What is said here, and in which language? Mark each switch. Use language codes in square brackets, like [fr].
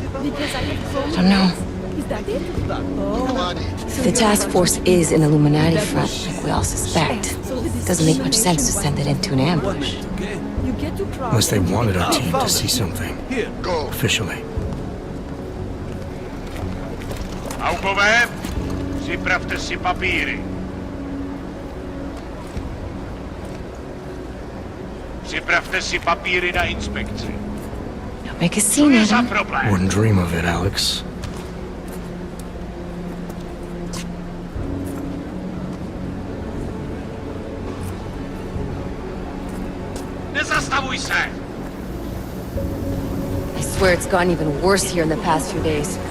[en] I don't know. If the task force is an Illuminati front, like we all suspect, it doesn't make much sense to send it into an ambush. Unless they wanted our team to see something. Officially. [cs] Augové, připravte si papíry. Připravte si papíry na inspekci. [en] Don't make a scene, Adam. Wouldn't dream of it, Alex. [cs] Nezastavuj se! [en] I swear it's gotten even worse here in the past few days.